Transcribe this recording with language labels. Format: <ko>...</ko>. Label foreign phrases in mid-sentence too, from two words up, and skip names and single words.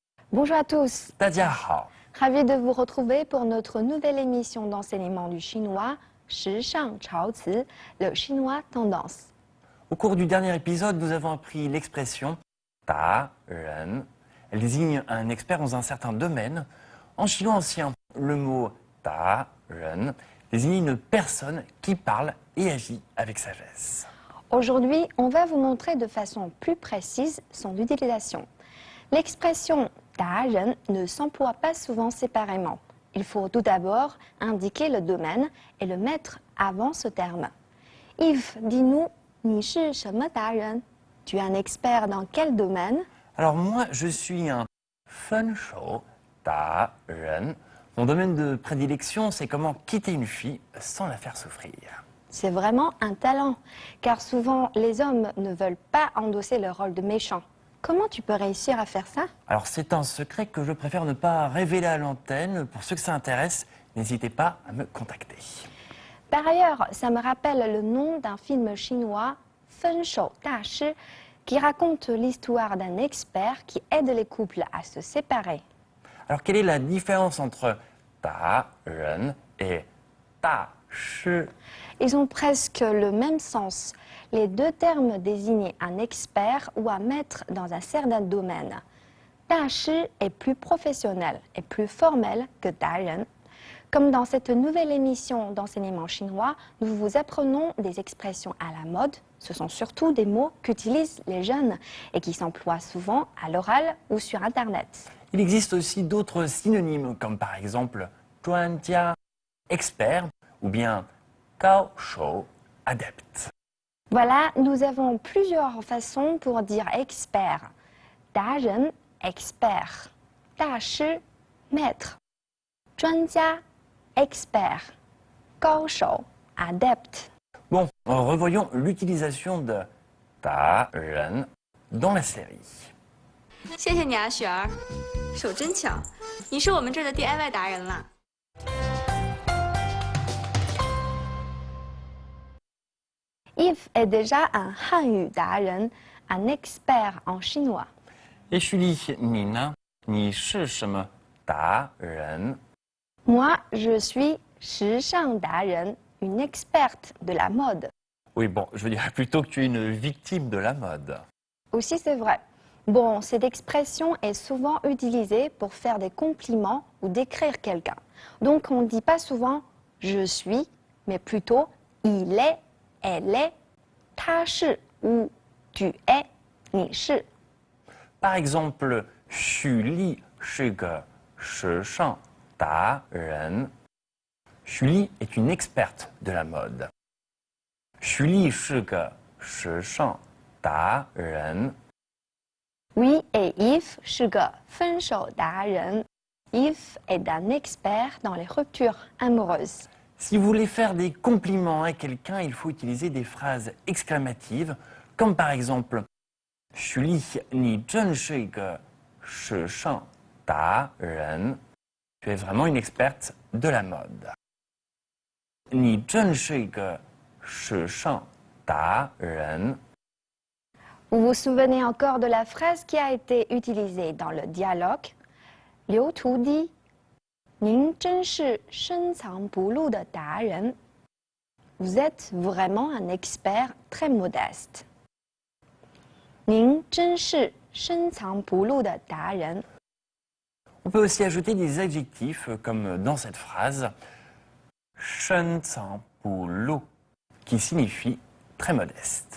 <fr>Bonjour à tous,</fr> <zh>大家好，</zh> <fr>ravi de vous retrouver pour notre nouvelle émission d'enseignement du chinois,</fr> <zh>时尚潮词,</zh> <fr>le chinois tendance. Au cours du dernier épisode, nous avons appris l'expression 达人. Elle désigne un expert dans un certain domaine. En chinois ancien, le mot 达人 désigne une personne qui parle et agit avec sagesse. Aujourd'hui, on va vous montrer de façon plus précise son utilisation. L'expression 达人 ne s'emploie pas souvent séparément. Il faut tout d'abord indiquer le domaine et le mettre avant ce terme. Yves, dis-nous,</fr> <zh>你是什么达人?</zh> <fr>Tu es un expert dans quel domaine? Alors moi, je suis un</fr> <zh>分手达人.</zh> <fr>Mon domaine de prédilection, c'est comment quitter une fille sans la faire souffrir. C'est vraiment un talent, car souvent les hommes ne veulent pas endosser le rôle de méchant. Comment tu peux réussir à faire ça? Alors c'est un secret que je préfère ne pas révéler à l'antenne. Pour ceux que ça intéresse, n'hésitez pas à me contacter. Par ailleurs, ça me rappelle le nom d'un film chinois,</fr> <zh>分手大师,</zh> <fr>qui raconte l'histoire d'un expert qui aide les couples à se séparer. Alors quelle est la différence entre 达人 et 大师? Ils ont presque le même sens. Les deux termes désignent un expert ou un maître dans un certain domaine. 大师 est plus professionnel et plus formel que 达人. Comme dans cette nouvelle émission d'enseignement chinois, nous vous apprenons des expressions à la mode. Ce sont surtout des mots qu'utilisent les jeunes et qui s'emploient souvent à l'oral ou sur Internet. Il existe aussi d'autres synonymes comme par exemple 专家, expert ou bien 高手, adepte. Voilà, nous avons plusieurs façons pour dire expert. 达人, expert. 大师, maître. 专家, expert. 高手, adepte. Bon, revoyons l'utilisation de 达人 dans la série.</fr> <zh>谢谢你啊，雪儿，手真巧，你是我们这儿的 DIY 达人啦。</zh> <fr>Yves est déjà un</fr> <zh>汉语达人,</zh> <fr>un expert en chinois.</fr> <zh>Et Julie, 你呢? 你是什么达人?</zh> <fr>Moi, je suis</fr> <zh>时尚达人,</zh> <fr>une experte de la mode. Oui, bon, je dirais plutôt que tu es une victime de la mode. Aussi, c'est vrai. Bon, cette expression est souvent utilisée pour faire des compliments ou décrire quelqu'un. Donc, on ne dit pas souvent « je suis », mais plutôt « il est »,« elle est »,«</fr> <zh>他是</zh> <fr>» ou « tu es »,«</fr> <zh>你是 ».</zh> <fr>Par exemple,</fr> <zh>许丽是个时尚达人.</zh> <fr>Julie est une experte de la mode.</fr> <zh>许丽是个时尚达人.</zh> <fr>Oui, et</fr> <zh>Yves 是个分手达人.</zh> <fr>Yves est un expert dans les ruptures amoureuses. Si vous voulez faire des compliments à quelqu'un, il faut utiliser des phrases exclamatives, comme par exemple</fr> <zh>许丽，你真是一个时尚达人.</zh> <fr>Tu es vraiment une experte de la mode.</fr> <zh>你真是一个时尚达人.</zh> <fr>Vous vous souvenez encore de la phrase qui a été utilisée dans le dialogue?</fr> <zh>Liu Tu dit « 您真是深藏不露的达人.</zh> <fr>» Vous êtes vraiment un expert très modeste.</fr> <zh>您真是深藏不露的达人.</zh> <fr>On peut aussi ajouter des adjectifs comme dans cette phrase 深藏不露 qui signifie très modeste.</fr>